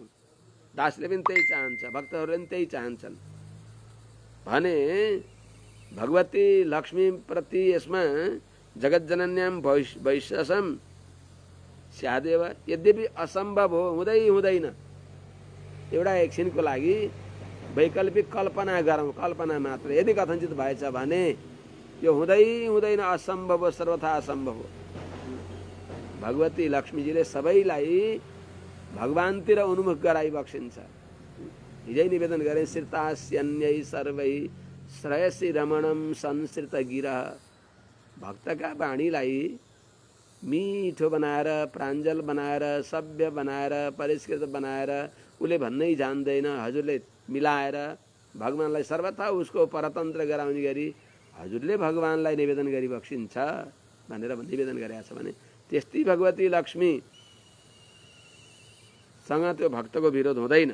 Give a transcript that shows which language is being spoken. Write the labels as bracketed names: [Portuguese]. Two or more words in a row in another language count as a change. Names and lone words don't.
[Nepali] दासले पनि त्यही चाहन्छ, भक्तहरूले पनि त्यही चाहन्छन् भने भगवती लक्ष्मीप्रति यसमा [Sanskrit] जगज्जनन्याम वैशसम स्यादेव, [Nepali] यद्यपि असम्भव हो, हुँदैन, एउटा एकछिनको लागि वैकल्पिक कल्पना गरौँ, कल्पना मात्र, यदि कथञ्चित भएछ भने यो हुँदैन, असम्भव हो, सर्वथा असम्भव हो। भगवती लक्ष्मीजीले सबैलाई भगवानतिर उन्मुख गराइबक्सिन्छ। हिजै निवेदन गरे, [Sanskrit] श्रितास्यन्यै सर्वै श्रयसी रमणम संश्रित गिरह। [Nepali] भक्तका वाणीलाई मिठो बनाएर, प्राञ्जल बनाएर, सभ्य बनाएर, परिष्कृत बनाएर उसले भन्नै जान्दैन, हजुरले मिलाएर भगवानलाई सर्वथा उसको परतन्त्र गराउने गरी हजुरले भगवानलाई निवेदन गरिबक्सिन्छ भनेर निवेदन गरेका छ भने त्यस्तै भगवती लक्ष्मीसँग त्यो भक्तको विरोध हुँदैन।